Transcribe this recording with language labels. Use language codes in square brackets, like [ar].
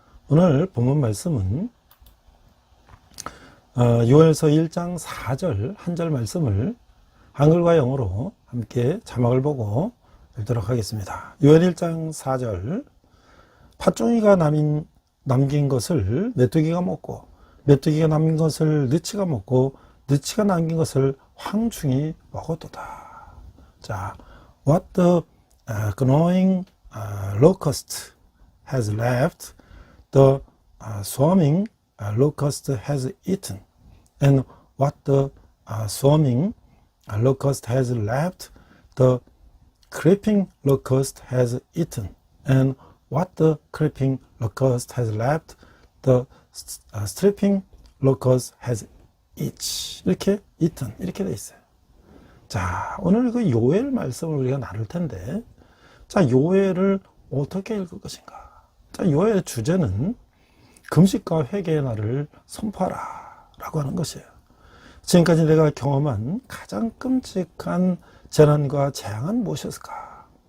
[ko] 오늘 본문 말씀은 요엘서 1장 4절 한 절 말씀을 한글과 영어로 함께 자막을 보고 읽도록 하겠습니다. 요엘 1장 4절 팥종이가 남긴 것을 메뚜기가 먹고 메뚜기가 남긴 것을 느치가 먹고 느치가 남긴 것을 황충이 먹었도다. [en] 자, what the gnawing locust has left, the swarming locust has eaten, and what the swarming locust has left, the creeping locust has eaten, and what the creeping locust has left, the stripping locust has each. [ko] 이렇게 eaten 이렇게 돼 있어요. 자, 오늘 그 요엘 말씀을 우리가 나눌 텐데, 자, 요엘을 어떻게 읽을 것인가? 자, 요엘의 주제는 금식과 회개의 날을 선포하라 라고 하는 것이에요. 지금까지 내가 경험한 가장 끔찍한 재난과 재앙은 무엇이었을까?